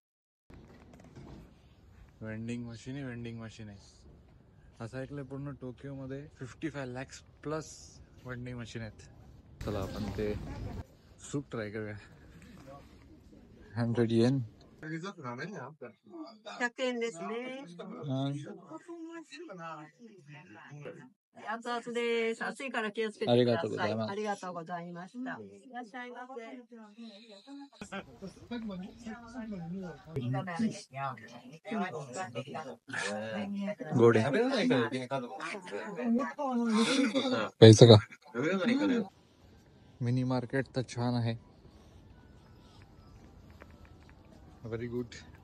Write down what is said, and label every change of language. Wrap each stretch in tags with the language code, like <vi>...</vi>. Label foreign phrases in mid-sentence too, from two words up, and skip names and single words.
<en>vending machine</en> <mr>आहे. असं ऐकलंय पूर्ण टोकियो मध्ये 55 lakhs</mr> <en>plus vending machine</en> <mr>आहेत. चला आपण ते</mr> <en>soup try</en> <mr>करूया. 100 येन.</mr> <ja>100 円ですね。熱々です。熱いから気をつけてください。ありがとうございました。いらっしゃいませ。</ja> <mr>गोड आहे. पैसा का?</mr> <en>mini market</en> <mr>तर छान आहे.</mr> <en>very good.</en>